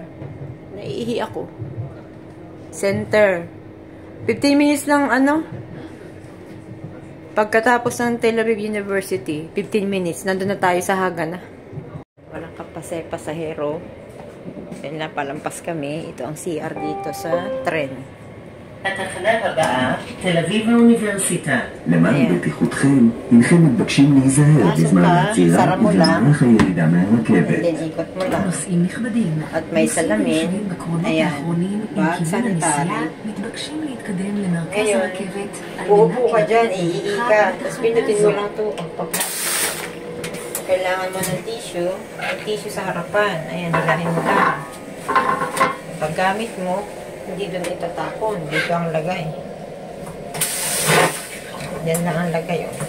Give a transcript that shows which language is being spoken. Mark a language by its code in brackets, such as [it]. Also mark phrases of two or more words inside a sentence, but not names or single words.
[tl] Naiihi ako. Center. 15 minutes lang, pagkatapos ng Tel Aviv University, 15 minutes, nandun na tayo sa Haga na. Walang pasahero. Yan lang, palampas kami. Ito ang CR dito sa tren. [he] התחנה הבאה, תל אביב האוניברסיטה. למען בטיחותכם, אינכם מתבקשים להיזהר בזמן העצירה ובמהלך הירידה מהרכבת. נוסעים נכבדים. [tl] At may salamin. Ayan. [en] Bag sanitary. [he] מתבקשים להתקדם למרכז [tl] Ngayon, [he] הרכבת. [tl] uupo ka dyan, iihi ka. Tapos pinutin mo lang ito. Kailangan mo ng tissue. May tissue sa harapan. Ayan, hilahin mo lang. Paggamit mo, hindi doon itatapon. Dito ang lagay. Yan na ang lagay.